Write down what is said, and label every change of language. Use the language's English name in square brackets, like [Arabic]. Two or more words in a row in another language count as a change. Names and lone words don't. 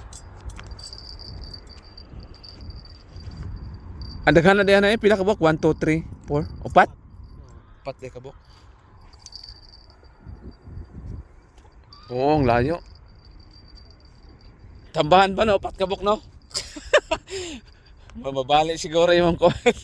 [Cebuano] Adaghan na diyan na pila ka bok? 1, 2, 3, 4. Upat? Upat di ka bok. Oo, ang layo. Tambahan ba na? Upat ka bok, no? Mababali siguro yung ko.